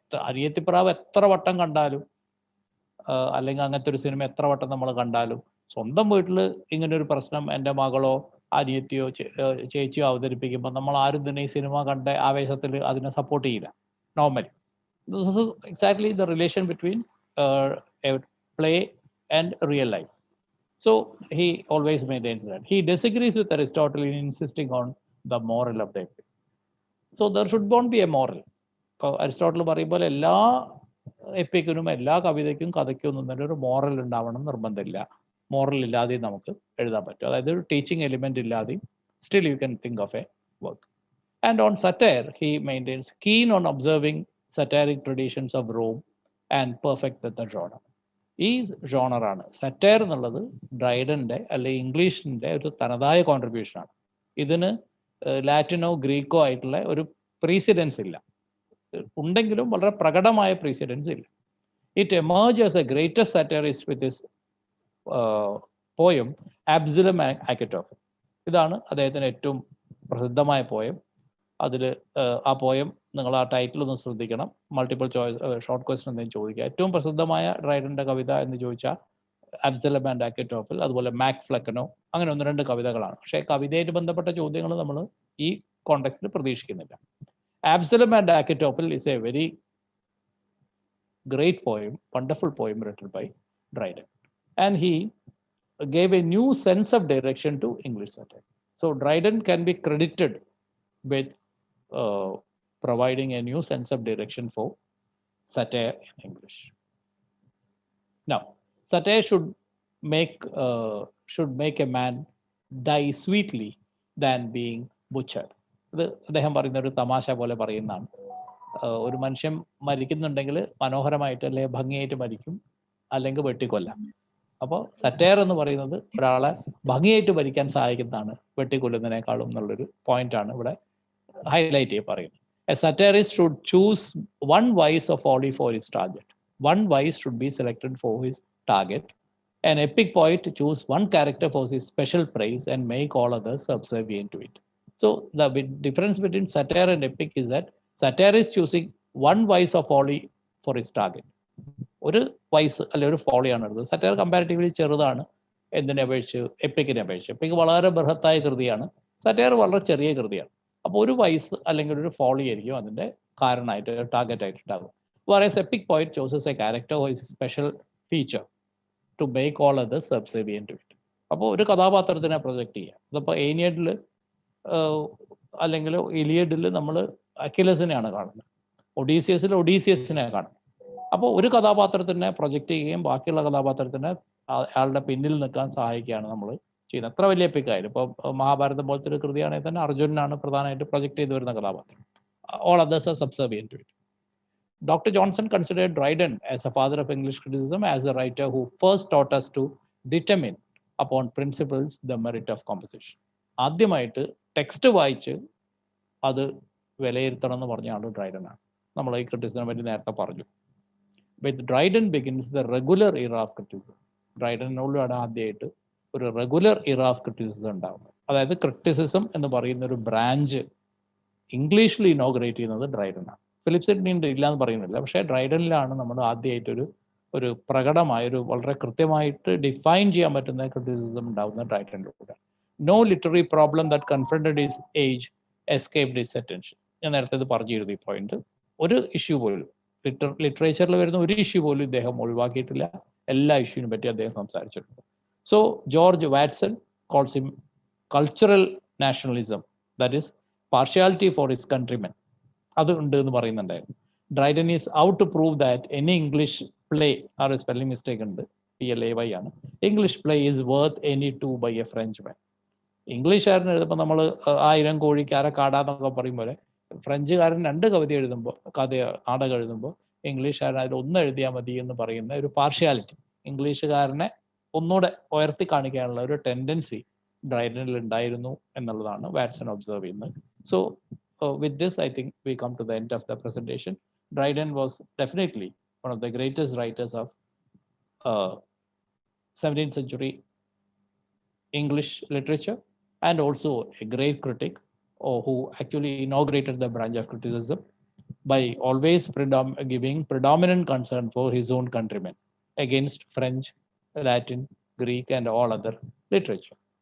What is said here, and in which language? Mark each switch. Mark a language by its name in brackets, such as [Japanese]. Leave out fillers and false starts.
[Malayalam] അനിയത്തിപ്രാവ് എത്ര വട്ടം കണ്ടാലും അല്ലെങ്കിൽ അങ്ങനത്തെ ഒരു സിനിമ എത്ര വട്ടം നമ്മൾ കണ്ടാലും സ്വന്തം വീട്ടിൽ ഇങ്ങനൊരു പ്രശ്നം എൻ്റെ മകളോ അനിയത്തിയോ ചേച്ചിയോ അവതരിപ്പിക്കുമ്പോൾ നമ്മൾ ആരും തന്നെ ഈ സിനിമ കണ്ട ആവേശത്തിൽ അതിനെ സപ്പോർട്ട് ചെയ്യില്ല normally. [English] This is exactly the relation between play and real life. So he always maintains that. He disagrees with Aristotle in insisting on the moral of the epic. So there should not be a moral. [Malayalam] Aristotle പറയുമ്പോൾ എല്ലാ എപ്പിക്കിനും എല്ലാ കവിതയ്ക്കും കഥയ്ക്കും ഒന്നും ഒരു moral ഉണ്ടാവണം നിർബന്ധമില്ല. Moral ഇല്ലാതെ നമുക്ക് എഴുതാൻ പറ്റും. അതായത് ഒരു ടീച്ചിങ് എലിമെന്റ് ഇല്ലാതെ [English] Still you can think of a work. And on satire he maintains keen on observing satiric traditions of Rome and perfect the genre. [Malayalam] ഈ ജോണറാണ് സറ്റയർ എന്നുള്ളത് ഡ്രൈഡന്റെ അല്ലെങ്കിൽ ഇംഗ്ലീഷിന്റെ ഒരു തനതായ കോൺട്രിബ്യൂഷനാണ്. ഇതിന് ലാറ്റിനോ ഗ്രീക്കോ ആയിട്ടുള്ള ഒരു പ്രീസിഡൻസ് ഇല്ല. ഉണ്ടെങ്കിലും വളരെ പ്രകടമായ പ്രീസിഡൻസ് ഇല്ല. [English] It emerge as a greatest satirist with his poem Absalom Achitophel. [Malayalam] ഇതാണ് അദ്ദേഹത്തിന് ഏറ്റവും പ്രസിദ്ധമായ പോയം. അതിൽ ആ പോയം നിങ്ങൾ ആ ടൈറ്റിൽ ഒന്ന് ശ്രദ്ധിക്കണം. മൾട്ടിപ്പിൾ ചോയ്സ് ഷോർട്ട് ക്വസ്റ്റ്യൻ എന്തെങ്കിലും ചോദിക്കുക. ഏറ്റവും പ്രസിദ്ധമായ ഡ്രൈഡന്റെ കവിത എന്ന് ചോദിച്ചാൽ അബ്സലം ആൻഡ് ആക്കറ്റോഫിൽ, അതുപോലെ മാക് ഫ്ലക്കനോ, അങ്ങനെ 1-2 കവിതകളാണ്. പക്ഷേ കവിതയായിട്ട് ബന്ധപ്പെട്ട ചോദ്യങ്ങൾ നമ്മൾ ഈ കോണ്ടെക്സ്റ്റിൽ പ്രതീക്ഷിക്കുന്നില്ല. [English] Absalom and Achitophel is a very great poem, wonderful poem written by Dryden. And he gave a new sense of direction to English satire. So Dryden can be credited with providing a new sense of direction for satire in English. Now, satire should make a man die sweetly than being butchered. [Malayalam] ഇത് അദ്ദേഹം പറയുന്ന ഒരു തമാശ പോലെ പറയുന്നതാണ്. ഒരു മനുഷ്യൻ മരിക്കുന്നുണ്ടെങ്കിൽ മനോഹരമായിട്ട് അല്ലെങ്കിൽ ഭംഗിയായിട്ട് മരിക്കും, അല്ലെങ്കിൽ വെട്ടിക്കൊല്ലാം. അപ്പോൾ സറ്റയർ എന്ന് പറയുന്നത് ഒരാളെ ഭംഗിയായിട്ട് മരിക്കാൻ സഹായിക്കുന്നതാണ് വെട്ടിക്കൊല്ലുന്നതിനേക്കാളും എന്നുള്ളൊരു പോയിന്റാണ് ഇവിടെ ഹൈലൈറ്റ് ചെയ്ത് പറയുന്നത്. [English] A satirist should choose one vice of only for his target. One vice should be selected for his target. An epic poet choose one character for his special praise and make all others subservient to it. So the difference between satire and epic is that satire is choosing one vice of folly for his target. [Malayalam] ഒരു vice അല്ലെ ഒരു ഫോളിയാണ് എടുത്തത്. Satire comparatively ചെറുതാണ് എന്തിനെ അപേക്ഷിച്ച് എപ്പിക്കിനെ അപേക്ഷിച്ച്. EPIC വളരെ ബൃഹത്തായ കൃതിയാണ്, സറ്റയർ വളരെ ചെറിയ കൃതിയാണ്. അപ്പോൾ ഒരു വൈസ് അല്ലെങ്കിൽ ഒരു ഫോളി ആയിരിക്കും അതിൻ്റെ കാരണമായിട്ട് ടാർഗറ്റ് ആയിട്ട് ഉണ്ടാകും. [English] Whereas epic poet chooses a character or his special feature to make all others subservient to it. [Malayalam] അപ്പോൾ ഒരു കഥാപാത്രത്തിനെ പ്രൊജക്റ്റ് ചെയ്യാം. അതിപ്പോൾ ഏനിയഡിൽ അല്ലെങ്കിൽ ഇലിയഡിൽ നമ്മൾ അക്കിലസിനെയാണ് കാണുന്നത്, ഒഡീസിയസിൽ ഒഡീസിയസിനെ കാണുന്നത്. അപ്പോൾ ഒരു കഥാപാത്രത്തിനെ പ്രൊജക്റ്റ് ചെയ്യുകയും ബാക്കിയുള്ള കഥാപാത്രത്തിനെ അയാളുടെ പിന്നിൽ നിൽക്കാൻ സഹായിക്കുകയാണ് നമ്മൾ ചെയ്യുന്നത്. എത്ര വലിയ എപ്പിക്കായാലും. ഇപ്പോൾ മഹാഭാരതം പോലത്തെ ഒരു കൃതിയാണെങ്കിൽ തന്നെ അർജുനനാണ് പ്രധാനമായിട്ട് പ്രൊജക്റ്റ് ചെയ്ത് വരുന്ന കഥാപാത്രം. [English] All others are subservient to it. Dr. Jonson considered Dryden as a father of English criticism, as the writer who first taught us to determine upon principles the merit of composition. [Malayalam] ആദ്യമായിട്ട് text വായിച്ച് അത് വിലയിരുത്തണം എന്ന് പറഞ്ഞ ആൾ Dryden ആണ്. നമ്മൾ ഈ ക്രിറ്റിസിസിനെ പറ്റി നേരത്തെ പറഞ്ഞു. [English] With Dryden begins the regular era of criticism. [Malayalam] ഡ്രൈഡനോടാണ് ആദ്യമായിട്ട് ഒരു [English] regular era of criticism [Malayalam] ഉണ്ടാകുന്നത്. അതായത് ക്രിറ്റിസിസം എന്ന് പറയുന്ന ഒരു ബ്രാഞ്ച് ഇംഗ്ലീഷിൽ ഇനോഗ്രേറ്റ് ചെയ്യുന്നത് ഡ്രൈഡനാണ്. ഫിലിപ്പ് സിഡ്നി ഇല്ല എന്ന് പറയുന്നില്ല, പക്ഷേ ഡ്രൈഡനിലാണ് നമ്മൾ ആദ്യമായിട്ടൊരു പ്രകടമായ ഒരു വളരെ കൃത്യമായിട്ട് ഡിഫൈൻ ചെയ്യാൻ പറ്റുന്ന ക്രിറ്റിസിസം ഉണ്ടാകുന്ന ഡ്രൈഡനിലൂടെ. [English] No literary problem that confronted his age escaped his attention. [Malayalam] ഞാൻ നേരത്തെ ഇത് പറഞ്ഞിരുന്നു ഈ പോയിന്റ്. ഒരു ഇഷ്യൂ പോലും ലിറ്ററേച്ചറിൽ വരുന്ന ഒരു ഇഷ്യൂ പോലും ഇദ്ദേഹം ഒഴിവാക്കിയിട്ടില്ല. എല്ലാ ഇഷ്യൂവിനെ പറ്റി അദ്ദേഹം സംസാരിച്ചിട്ടുണ്ട്. [English] So George Watson calls him cultural nationalism, that is partiality for his countrymen. [Malayalam] അത് ഉണ്ട് എന്ന് പറയുന്നുണ്ടായിരുന്നു. [English] Dryden is out to prove that any English play, or a spelling mistake ഉണ്ട്, PLAY ആണ്, English play is worth any two by a Frenchman. [Malayalam] ഇംഗ്ലീഷുകാരൻ എഴുതുമ്പോൾ നമ്മൾ 1000 കോഴിക്കാര കാടാന്നൊക്കെ പറയും പോലെ ഫ്രഞ്ചുകാരൻ 2 കവിത എഴുതുമ്പോൾ, നാടകം എഴുതുമ്പോൾ ഇംഗ്ലീഷുകാരൻ അതിൽ 1 എഴുതിയാൽ മതി എന്ന് പറയുന്ന ഒരു പാർഷ്യാലിറ്റി, ഇംഗ്ലീഷുകാരനെ ഒന്നുകൂടെ ഉയർത്തി കാണിക്കാനുള്ള ഒരു ടെൻഡൻസി ഡ്രൈഡനിൽ ഉണ്ടായിരുന്നു എന്നുള്ളതാണ് വാറ്റ്സൺ ഒബ്സർവ് ചെയ്യുന്നത്. [English] So with this, I think we come to the end of the presentation. Dryden was definitely one of the greatest writers of 17th century English literature, and also a great critic who actually inaugurated the branch of criticism by always giving predominant concern for his own countrymen against French, Latin, Greek, and all other literature.